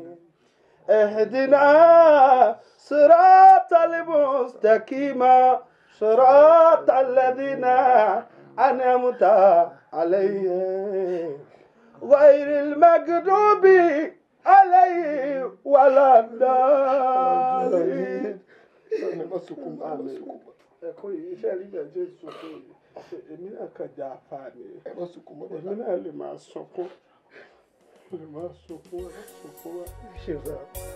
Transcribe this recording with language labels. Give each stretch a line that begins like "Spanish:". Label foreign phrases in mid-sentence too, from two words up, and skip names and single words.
Arabic: اهدنا الصراط المستقيم. صراط الذين أنعمت عليهم غير المغضوب عليهم ولا الضالين.
Yoruba: Iṣẹ́ rí bẹ́ẹ̀ jẹ́ ìsọ̀kún yìí. Èmi náà kàn já apá ni. Èmi náà lè máa sọkún. Lè máa sọkún wá. Ṣé o dáa?